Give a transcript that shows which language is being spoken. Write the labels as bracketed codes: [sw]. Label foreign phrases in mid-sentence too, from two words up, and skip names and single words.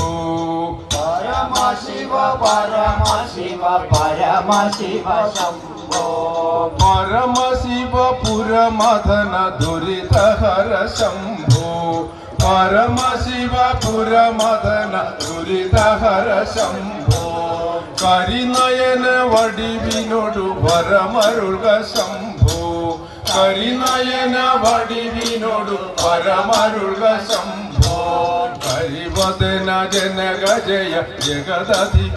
[sa] परम शिव शंभो परम शिव पुरमदन दुरितहर शंभो परम शिव पुरमदन दुरितहर शंभो [ml] കരിനയന വടിവിനോടു വരമരുൾക ശംഭോ കരിനയന വടിവിനോടു വരമരുൾക [sa] शंभो करिवदन जनक जय जगदधिप